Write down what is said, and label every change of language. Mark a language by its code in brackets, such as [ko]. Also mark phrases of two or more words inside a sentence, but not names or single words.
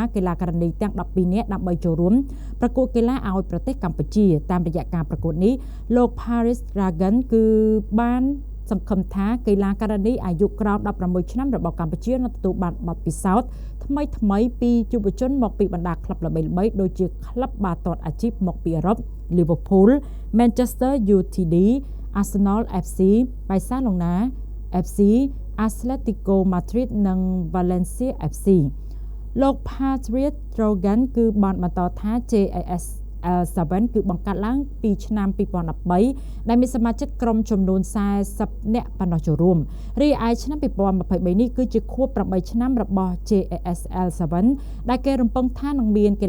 [km] កីឡាករនីទាំង12នាក់ដើម្បីចូលរួមប្រកួតកីឡាឲ្យប្រទេសកម្ពុជាតាមរយៈការប្រកួតនេះ លោក Paris Dragon គឺបានសង្ឃឹមថាកីឡាករនីអាយុក្រោម16ឆ្នាំរបស់កម្ពុជានឹងទទួលបានបទពិសោធន៍ថ្មីពីយុវជនមកពីបណ្ដាក្លឹបល្បីៗដូចជាក្លឹបបាល់ទាត់អាជីពមកពីអឺរ៉ុប Liverpool, Manchester United, Arsenal FC, Barcelona FC, Atletico Madrid និង Valencia FC លោក Patrick Trogan គឺបានបន្តថា JASL 7គឺបង្កើតឡើងពីឆ្នាំ2013ដែលមានសមាជិកក្រុមចំនួន40នាក់ប៉ុណ្ណោះចូលរួមរីឯឆ្នាំ2023នេះគឺជាខួប8ឆ្នាំរបស់ JASL 7ដែលគេរំពឹងថានឹងមានកី